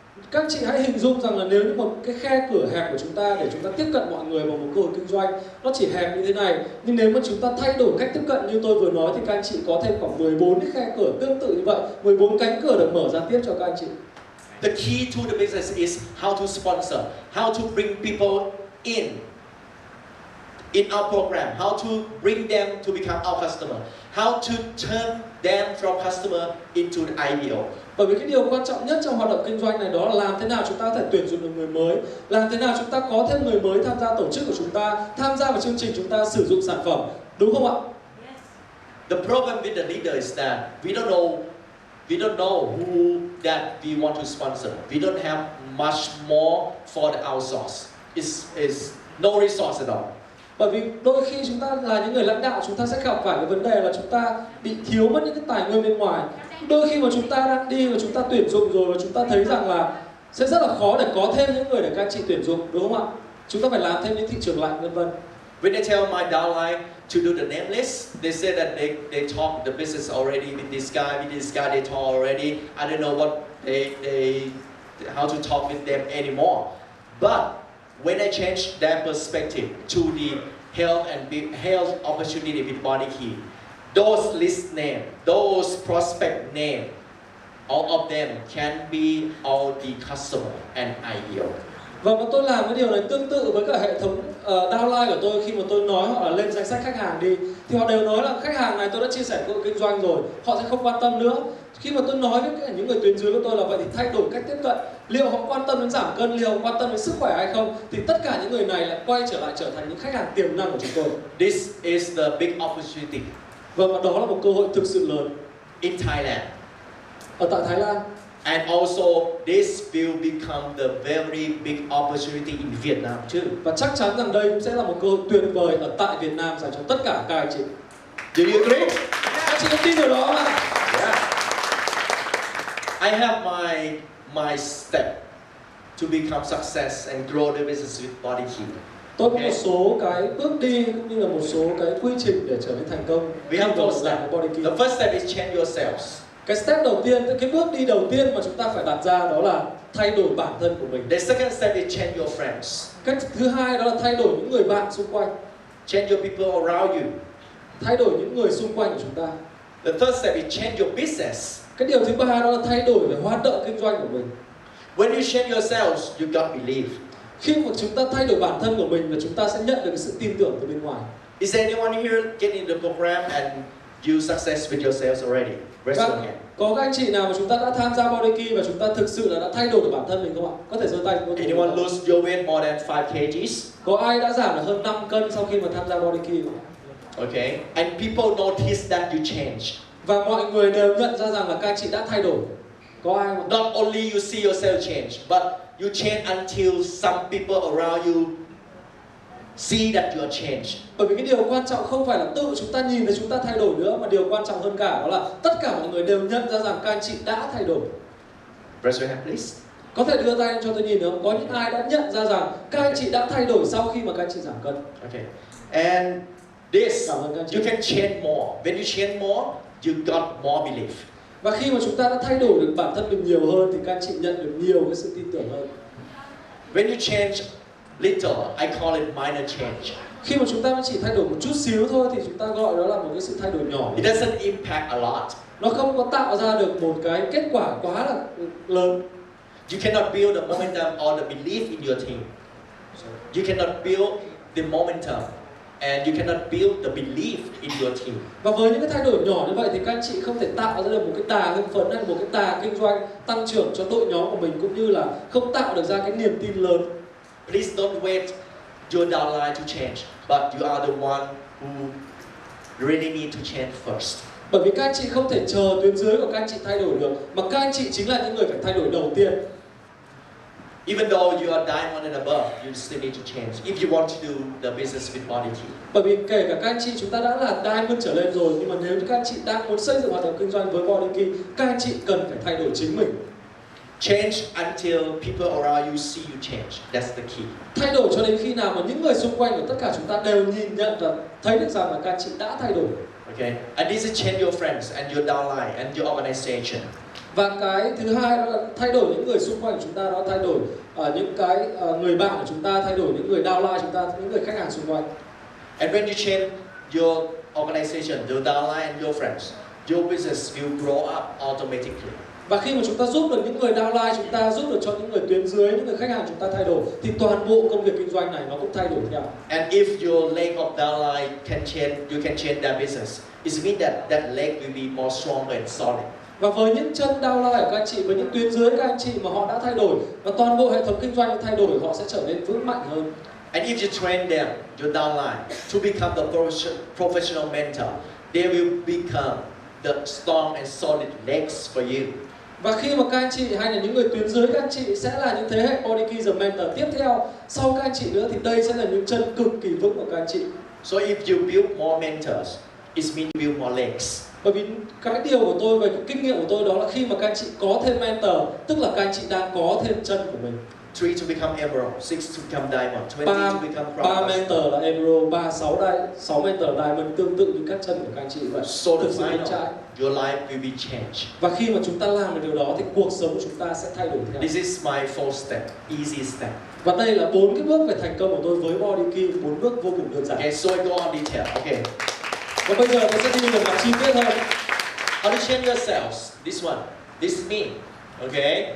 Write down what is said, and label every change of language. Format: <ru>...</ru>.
<vi>Các chị hãy hình dung rằng là nếu như một cái khe cửa hẹp của chúng ta để chúng ta tiếp cận mọi người bằng một cơ hội kinh doanh, nó chỉ hẹp như thế này, nhưng nếu mà chúng ta thay đổi cách tiếp cận như tôi vừa nói thì các anh chị có thêm khoảng 14 cái khe cửa tương tự như vậy, 14 cánh cửa được mở ra tiếp cho các anh chị.</vi> <en>The key to the business is how to sponsor, how to bring people in our program, how to bring them to become our customer, how to turn them from customer into the IPO.</en> <vi>Bởi vì cái điều quan trọng nhất trong hoạt động kinh doanh này đó là làm thế nào chúng ta có thể tuyển dụng được người mới, làm thế nào chúng ta có thêm người mới tham gia tổ chức của chúng ta, tham gia vào chương trình chúng ta sử dụng sản phẩm, đúng không ạ?</vi> <en>The problem with the leader is that we don't know who that we want to sponsor. We don't have much more for the outsource. It's no resource at all.</en> <vi>Bởi vì đôi khi chúng ta là những người lãnh đạo, chúng ta sẽ gặp phải cái vấn đề là chúng ta bị thiếu mất những cái tài nguyên bên ngoài. Đôi khi mà chúng ta đang đi và chúng ta tuyển dụng rồi và chúng ta thấy rằng là sẽ rất là khó để có thêm những người để các anh chị tuyển dụng, đúng không ạ? Chúng ta phải làm thêm những thị trường lạnh, vân vân.</vi> <en>When I tell my downline to do the name list, they say that they talk the business already with this guy they talk already. I don't know what they how to talk with them anymore. But when I change their perspective to the health opportunity with body key, those list name, those prospect name, all of them can be all the customer and IPO.</en> <vi>Và tôi làm cái điều này tương tự với cả hệ thống downline của tôi. Khi mà tôi nói họ là lên danh sách khách hàng đi, thì họ đều nói là khách hàng này tôi đã chia sẻ cơ hội kinh doanh rồi, họ sẽ không quan tâm nữa. Khi mà tôi nói với những người tuyến dưới của tôi là vậy thì thay đổi cách tiếp cận, liệu họ quan tâm đến giảm cân, liệu họ quan tâm đến sức khỏe hay không, thì tất cả những người này lại quay trở lại trở thành những khách hàng tiềm năng của chúng tôi.</vi> <en>This is the big opportunity.</en> <vi>Và đó là một cơ hội thực sự lớn</vi> <en>in Thailand.</en> <vi>Ở tại Thái Lan.</vi> <en>And also this will become the very big opportunity in Vietnam too.</en> <vi>Và chắc chắn rằng đây cũng sẽ là một cơ hội tuyệt vời ở tại Việt Nam dành cho tất cả các anh chị.</vi> <en>Do you agree?</en> <vi>Các chị có tin điều đó không?</vi> <en>Yeah. I have my step to become success and grow the business with body key.</en> <vi>Tôi có một số cái bước đi cũng như là một số cái quy trình để trở nên thành công.</vi> <en>We have four steps. The first step is change yourselves.</en> <vi>Cái step đầu tiên, cái bước đi đầu tiên mà chúng ta phải đặt ra đó là thay đổi bản thân của mình.</vi> <en>The second step is change your friends.</en> <vi>Cái thứ hai đó là thay đổi những người bạn xung quanh.</vi> <en>Change your people around you.</en> <vi>Thay đổi những người xung quanh của chúng ta.</vi> <en>The third step is change your business.</en> <vi>Cái điều thứ ba đó là thay đổi về hoạt động kinh doanh của mình.</vi> <en>When you change yourselves, you got belief.</en> <vi>Khi mà chúng ta thay đổi bản thân của mình và chúng ta sẽ nhận được cái sự tin tưởng từ bên ngoài.</vi> <en>Is there anyone here get in the program and you success with yourselves already? Raise your hand.</en> <vi>Có các anh chị nào mà chúng ta đã tham gia body key và chúng ta thực sự là đã thay đổi được bản thân mình không ạ? Có thể giơ tay.</vi> <en>Anyone lose your weight more than 5 kgs?</en> <vi>Có ai đã giảm được hơn 5 cân sau khi mà tham gia body key không?</vi> <en>Okay. And people notice that you change.</en> <vi>Và mọi người đều nhận ra rằng là các anh chị đã thay đổi. Có ai không?</vi> <en>Not only you see yourself change, but you change until some people around you see that you are changed.</en> <vi>Bởi vì cái điều quan trọng không phải là tự chúng ta nhìn thấy chúng ta thay đổi nữa, mà điều quan trọng hơn cả đó là tất cả mọi người đều nhận ra rằng các anh chị đã thay đổi.</vi> <en>Raise your hand, please.</en> <vi>Có thể đưa tay cho tôi nhìn được không? Có những ai đã nhận ra rằng các anh chị đã thay đổi sau khi mà các anh chị giảm cân.</vi> <en>Okay. And this, you can change more. When you change more, you got more belief.</en> <vi>Và khi mà chúng ta đã thay đổi được bản thân mình nhiều hơn thì các anh chị nhận được nhiều cái sự tin tưởng hơn.</vi> <en>When you change little, I call it minor change.</en> <vi>Khi mà chúng ta chỉ thay đổi một chút xíu thôi thì chúng ta gọi đó là một cái sự thay đổi nhỏ.</vi> <en>It doesn't impact a lot.</en> <vi>Nó không có tạo ra được một cái kết quả quá là lớn.</vi> <en>You cannot build the momentum or the belief in your team. You cannot build the momentum and you cannot build the belief in your team.</en> <vi>Và với những cái thay đổi nhỏ như vậy thì các anh chị không thể tạo ra được một cái đà hưng phấn hay một cái đà kinh doanh tăng trưởng cho đội nhóm của mình, cũng như là không tạo được ra cái niềm tin lớn.</vi> <en>Please don't wait your downline to change, but you are the one who really need to change first.</en> <vi>Bởi vì các anh chị không thể chờ tuyến dưới của các anh chị thay đổi được, mà các anh chị chính là những người phải thay đổi đầu tiên.</vi> <en>Even though you are diamond and above, you still need to change if you want to do the business with body key.</en> <vi>Bởi vì kể cả các anh chị chúng ta đã là diamond trở lên rồi, nhưng mà nếu như các anh chị đang muốn xây dựng hoạt động kinh doanh với body key, các anh chị cần phải thay đổi chính mình.</vi> <en>Change until people around you see you change. That's the key.</en> <vi>Thay đổi cho đến khi nào mà những người xung quanh của tất cả chúng ta đều nhìn nhận và thấy được rằng là các anh chị đã thay đổi.</vi> <en>Okay, and this is change your friends and your downline and your organization.</en> <vi>Và cái thứ hai đó là thay đổi những người xung quanh của chúng ta, đó thay đổi những cái người bạn của chúng ta, thay đổi những người downline chúng ta, những người khách hàng xung quanh.</vi> <en>And when you change your organization, your downline and your friends, your business will grow up automatically.</en> <vi>Và khi mà chúng ta giúp được những người downline chúng ta, giúp được cho những người tuyến dưới, những người khách hàng chúng ta thay đổi, thì toàn bộ công việc kinh doanh này nó cũng thay đổi theo.</vi> <en>And if your leg of downline can change, you can change their business. It means that leg will be more stronger and solid.</en> <vi>Và với những chân downline của các anh chị, với những tuyến dưới các anh chị mà họ đã thay đổi và toàn bộ hệ thống kinh doanh thay đổi, họ sẽ trở nên vững mạnh hơn.</vi> <en>And if you train them, your downline, to become the professional mentor, they will become the strong and solid legs for you.</en> <vi>Và khi mà các anh chị hay là những người tuyến dưới các anh chị sẽ là những thế hệ body key the mentor tiếp theo sau các anh chị nữa, thì đây sẽ là những chân cực kỳ vững của các anh chị.</vi> <en>So if you build more mentors, it means you build more legs.</en> <vi>Bởi vì cái điều của tôi về cái kinh nghiệm của tôi đó là khi mà các anh chị có thêm mentor, tức là các anh chị đang có thêm chân của mình.</vi> <en>3 to become emerald, 6 to become diamond, 20 to become</en> <vi>ba</vi> <en>promise.</en> <vi>mentor là emerald, 6 mentor là diamond, tương tự như các chân của các anh chị vậy.</vi> <en>So the</en> <vi>Thực sự</vi> <en>final,</en> <vi>trái.</vi> <en>your life will be changed.</en> <vi>Và khi mà chúng ta làm được điều đó thì cuộc sống của chúng ta sẽ thay đổi theo.</vi> <en>This is my 4 step, easy step.</en> <vi>Và đây là 4 cái bước về thành công của tôi với body key, 4 bước vô cùng đơn giản.</vi> <en>Okay, so I go on detail. Okay.</en> <vi>Và bây giờ tôi sẽ đi vào mặt chi tiết hơn.</vi> <en>How to change yourselves? This one. This is me. Okay.</en>